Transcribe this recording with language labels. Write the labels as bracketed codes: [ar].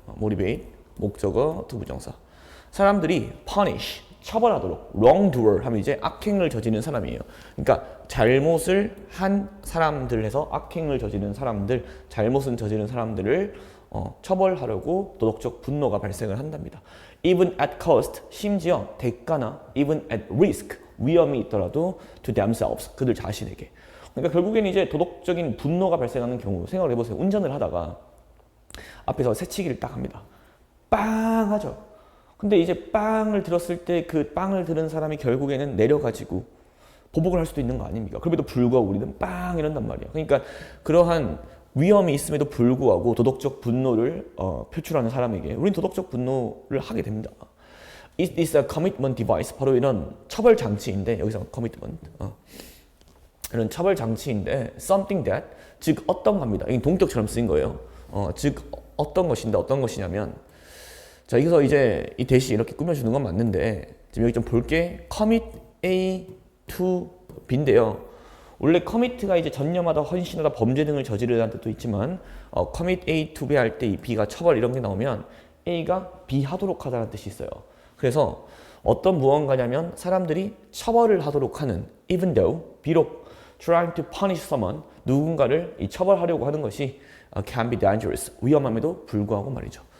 [ko] motivate, 목적어, 투부정사. 사람들이 punish, 처벌하도록, wrongdoer 하면 이제 악행을 저지르는 사람이에요. 그러니까 잘못을 한 사람들에서 악행을 저지르는 사람들, 잘못을 저지르는 사람들을 처벌하려고 도덕적 분노가 발생을 한답니다. [en] even at cost, [ko] 심지어 대가나 [en] even at risk, [ko] 위험이 있더라도 [en] to themselves, [ko] 그들 자신에게. 그러니까 결국에는 이제 도덕적인 분노가 발생하는 경우, 생각을 해보세요. 운전을 하다가 앞에서 새치기를 딱 합니다. 빵 하죠. 근데 이제 빵을 들었을 때 그 빵을 들은 사람이 결국에는 내려가지고 보복을 할 수도 있는 거 아닙니까? 그럼에도 불구하고 우리는 빵 이런단 말이야. 그러니까 그러한 위험이 있음에도 불구하고 도덕적 분노를 표출하는 사람에게 우리는 도덕적 분노를 하게 됩니다. [en] It is a commitment device. [ko] 바로 이런 처벌 장치인데, 여기서 commitment. 이런 처벌 장치인데 [en] something that, [ko] 즉 어떤 겁니다. 이게 동격처럼 쓰인 거예요. 즉 어떤 것인데 어떤 것이냐면, 자, 여기서 이제 이 대시 이렇게 꾸며주는 건 맞는데 지금 여기 좀 볼게. [en] commit A to B인데요. [ko] 원래 commit가 이제 전념하다, 헌신하다, 범죄 등을 저지르다는 뜻도 있지만 [en] commit A to B [ko] 할 때 이 B가 처벌 이런 게 나오면 A가 B 하도록 하다는 뜻이 있어요. 그래서 어떤 무언가냐면 사람들이 처벌을 하도록 하는, [en] even though, [ko] 비록 [en] trying to punish someone, [ko] 누군가를 처벌하려고 하는 것이 [en] can be dangerous, [ko] 위험함에도 불구하고 말이죠.